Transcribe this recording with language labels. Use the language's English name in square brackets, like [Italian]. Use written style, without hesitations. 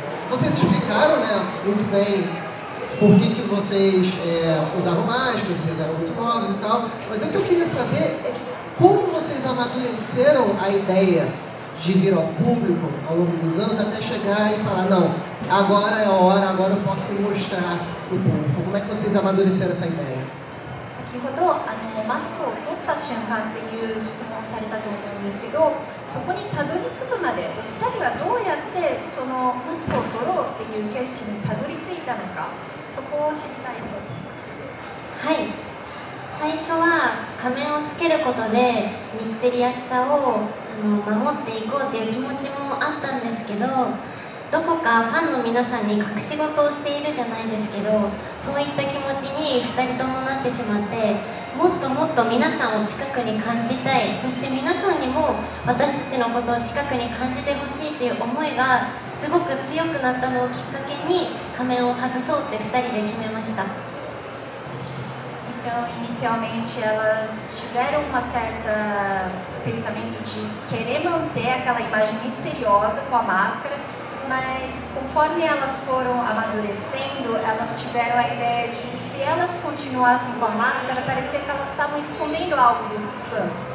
[Portuguese] Vocês explicaram, né, muito bem por que vocês usavam máscaras, vocês eram muito novos e tal, mas o que eu queria saber é como vocês amadureceram a ideia de vir ao público ao longo dos anos até chegar e falar, não, agora é a hora, agora eu posso me mostrar para o público. Como é que vocês amadureceram essa ideia? [Japanese] 先ほどマスクを取った瞬間っていう質問をされたと思うんですけど、そこにたどり着くまでお二人はどうやってそのマスクを取ろうっていう決心にたどり着いたのか、そこを知りたいです。はい、最初は仮面をつけることでミステリアスさを守っていこうという気持ちもあったんですけど、どこかファンの皆さんに隠し事をしているじゃないですけど、そういった気持ちに2人ともなってしまって、もっともっと皆さんを近くに感じたい、そして皆さんにも私たちのことを近くに感じてほしいという思いがすごく強くなったのをきっかけに仮面を外そうって2人で決めました。 [Portuguese] Então, inicialmente, elas tiveram uma certa pensamento de querer manter aquela imagem misteriosa com a máscara, mas conforme elas foram amadurecendo, elas tiveram a ideia de que se elas continuassem com a máscara, parecia que elas estavam escondendo algo do fã.